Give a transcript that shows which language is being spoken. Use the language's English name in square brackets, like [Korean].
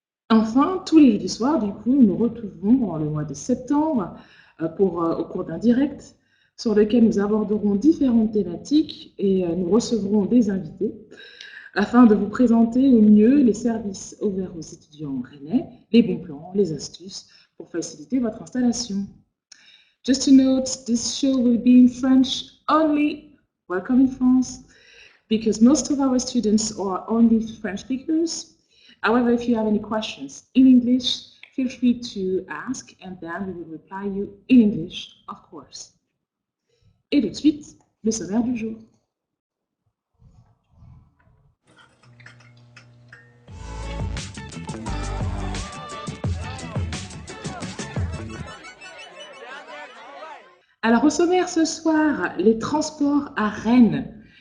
[French] Enfin, tous les jeudis soirs, du coup, nous nous retrouvons dans le mois de septembre au cours d'un direct sur lequel nous aborderons différentes thématiques et nous recevrons des invités afin de vous présenter au mieux les services offerts aux étudiants rennais, les bons plans, les astuces pour faciliter votre installation. [English] Just to note, this show will be in French only. Welcome in France, because most of our students are only French speakers. However, if you have any questions in English, feel free to ask and then we will reply you in English, of course. [French] Et tout de suite, le sommaire du jour. Alors au sommaire ce soir, les transports à Rennes.